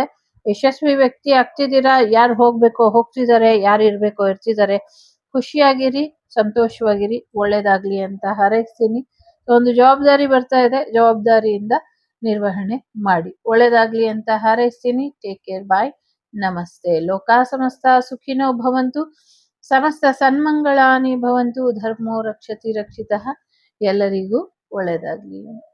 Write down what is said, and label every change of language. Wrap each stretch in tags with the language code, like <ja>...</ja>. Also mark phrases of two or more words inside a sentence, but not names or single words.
<kn>ಯಶಸ್ವಿ ವ್ಯಕ್ತಿ ಆಗ್ತಿದ್ದೀರಾ, ಯಾರು ಹೋಗ್ಬೇಕೋ ಹೋಗ್ತಿದ್ದಾರೆ, ಯಾರು ಇರ್ಬೇಕೋ ಇರ್ತಿದ್ದಾರೆ. ಖುಷಿಯಾಗಿರಿ, ಸಂತೋಷವಾಗಿರಿ, ಒಳ್ಳೇದಾಗ್ಲಿ ಅಂತ ಹಾರೈಸ್ತೀನಿ. ಒಂದು ಜವಾಬ್ದಾರಿ ಬರ್ತಾ ಇದೆ, ಜವಾಬ್ದಾರಿಯಿಂದ ನಿರ್ವಹಣೆ ಮಾಡಿ. ಒಳ್ಳೇದಾಗ್ಲಿ ಅಂತ ಹಾರೈಸ್ತೀನಿ.</kn> <en>take care, bye,</en> <kn>ನಮಸ್ತೆ.</kn> <sa>ಲೋಕ ಸಮಸ್ತ ಸುಖಿನೋ ಭವಂತು, ಸಮಸ್ತ ಸನ್ಮಂಗಳಾನಿ ಭವಂತು, ಧರ್ಮೋ ರಕ್ಷತಿ ರಕ್ಷಿತಃ.</sa> <kn>ಎಲ್ಲರಿಗೂ ಒಳ್ಳೇದಾಗ್ಲಿ.</kn>